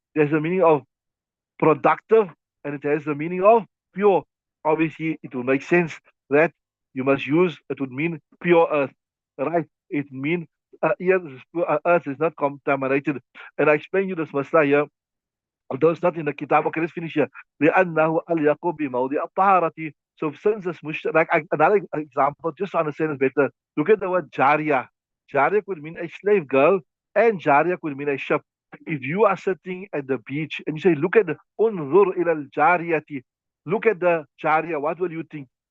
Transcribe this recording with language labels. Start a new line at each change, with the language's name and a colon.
English: There's a meaning of productive, and it has the meaning of pure. Obviously, it will make sense that you must use, it would mean pure earth, right? It means earth is not contaminated. And I explain you this masla here, although it's not in the kitab. Okay, let's finish here.
Arabic: لأنه أليق بموضع الطهارة.
English: So since it's like another example, just to understand it better, look at the word jariya. Jariya could mean a slave girl, and jariya could mean a ship. If you are sitting at the beach and you say, look at the unzur ila al-jariyati, look at the jariya, what will you think?